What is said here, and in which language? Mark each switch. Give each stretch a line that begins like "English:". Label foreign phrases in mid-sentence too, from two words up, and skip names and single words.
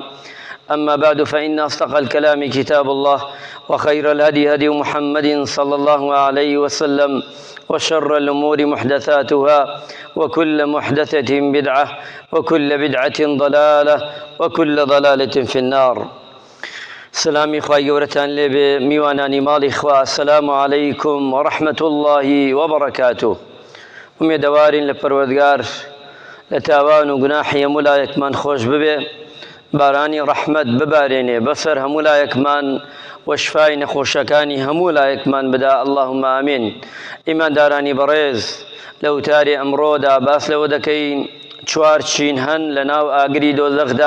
Arabic: أما بعد فإن أصدق الكلام كتاب الله وخير الهدي هدي محمد صلى الله عليه وسلم وشر الأمور محدثاتها وكل محدثة بدعة وكل بدعة ضلالة وكل ضلالة في النار.
Central Kurdish: سلامی خوای گەورەتان لێبێ میوانانی ماڵی خوا.
Arabic: السلام عليكم ورحمة الله وبركاته.
Central Kurdish: ومێدەوارین لە پەروەردگار لە تاوان و گوناحی هەموو لایەکمان خۆش ببێ، بارانی ڕەحمەت ببارێنێ بەسەر هەموو لایەکمان و شفای نەخۆشەکانی هەموو لایەکمان بدا.
Arabic: اللهم ئامین.
Central Kurdish: ئیماندارانی بەڕێز، لە وتاری ئەمڕۆدا باس لەوە دەکەین چوار چین هەن لە ناو ئاگری دۆزەخدا.